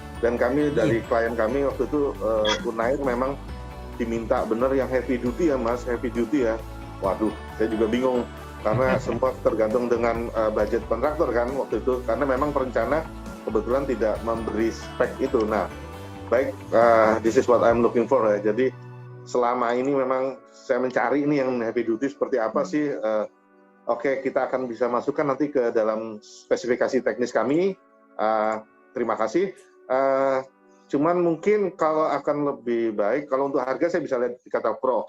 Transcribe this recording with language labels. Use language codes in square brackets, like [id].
[id] Dan kami dari klien kami waktu itu Unair memang diminta bener yang heavy duty ya Mas, heavy duty ya. Waduh, saya juga bingung karena semua tergantung dengan budget kontraktor kan waktu itu, karena memang perencana kebetulan tidak memberi spek itu. Nah, baik, [en] this is what I'm looking for ya. [id] Jadi selama ini memang saya mencari ini yang heavy duty seperti apa sih. Oke, kita akan bisa masukkan nanti ke dalam spesifikasi teknis kami. Terima kasih. Cuman mungkin kalau akan lebih baik, kalau untuk harga saya bisa lihat di Katalog Pro.